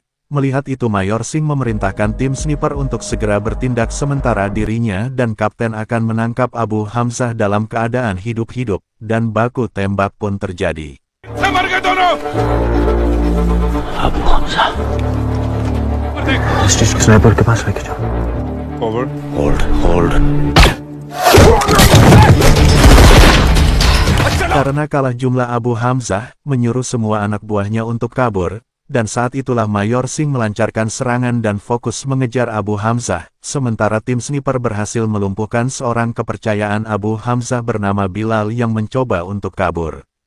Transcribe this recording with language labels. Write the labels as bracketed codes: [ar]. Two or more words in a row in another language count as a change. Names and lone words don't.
[id] Melihat itu Mayor Singh memerintahkan tim sniper untuk segera bertindak sementara dirinya dan kapten akan menangkap Abu Hamzah dalam keadaan hidup-hidup, dan baku tembak pun terjadi. Abu Hamzah. [hi] Hostage के स्नाइपर के पास लेके जाओ. [en] Forward. Hold. [id] Karena kalah jumlah, Abu Hamzah menyuruh semua anak buahnya untuk kabur, dan saat itulah Mayor Singh melancarkan serangan dan fokus mengejar Abu Hamzah, sementara tim sniper berhasil melumpuhkan seorang kepercayaan Abu Hamzah bernama Bilal yang mencoba untuk kabur.